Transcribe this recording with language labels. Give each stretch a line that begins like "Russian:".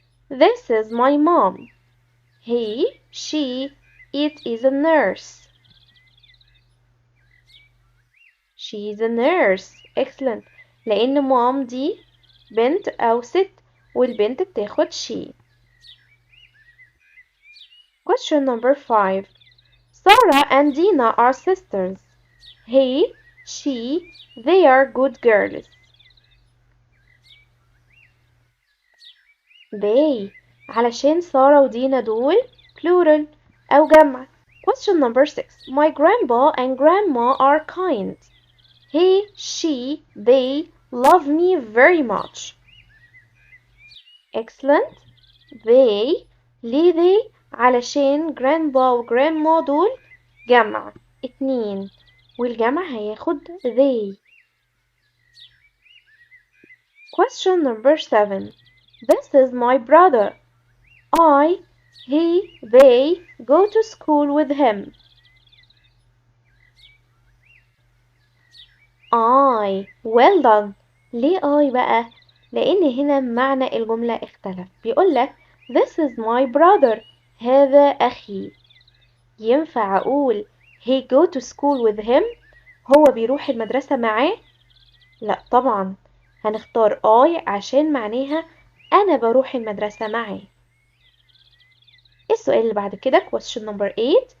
English: This is my mom. He, she, it is a nurse. She is a nurse. Excellent.
Arabic: لأن mom دي بنت أو ست والبنت بتاخد she.
English: Question number 5. Sarah and Dina are sisters. He, she, they are good girls.
Arabic: They علشان سارة ودينا دول plural أو جمع.
English: Question number 6. My grandpa and grandma are kind. He, she, they love me very much. Excellent.
Arabic: They ليه they؟ علشان grandpa و grandma دول جمع اتنين والجمع هياخد they.
English: Question number 7. This is my brother. I, he, they go to school with him. I. Well done.
Arabic: ليه I بقى؟ لأن هنا معنى الجملة اختلف. بيقولك
English: This is my brother.
Arabic: هذا أخي. ينفع أقول
English: he go to school with him؟
Arabic: هو بيروح المدرسة معاه؟ لا طبعا. هنختار I عشان معناها أنا بروح المدرسة معاه. السؤال اللي بعد كده
English: question number 8.